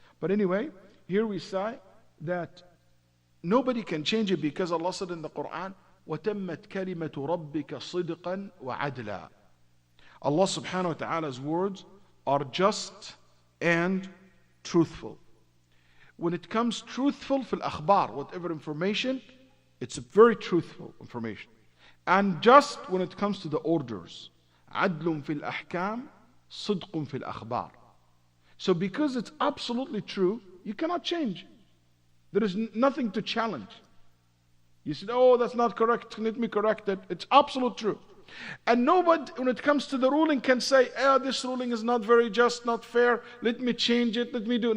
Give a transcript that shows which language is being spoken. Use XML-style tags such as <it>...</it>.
<en>But anyway, here we say that nobody can change it because Allah said in the Quran,</en> <ar>وَتَمَّتْ كَلِمَةُ رَبِّكَ صِدْقًا وَعَدْلًا.</ar> <en>Allah subhanahu wa ta'ala's words are just and truthful. When it comes truthful</en> <ar>fil akhbar,</ar> <en>whatever information, it's a very truthful information. And just when it comes to the orders.</en> <ar>عدل في الأحكام صدق في الأخبار.</ar> <en>So because it's absolutely true, you cannot change. There is nothing to challenge. You said, oh, that's not correct, let me correct it. It's absolute true. And nobody, when it comes to the ruling, can say, this ruling is not very just, not fair, let me change it, let me do it.</en>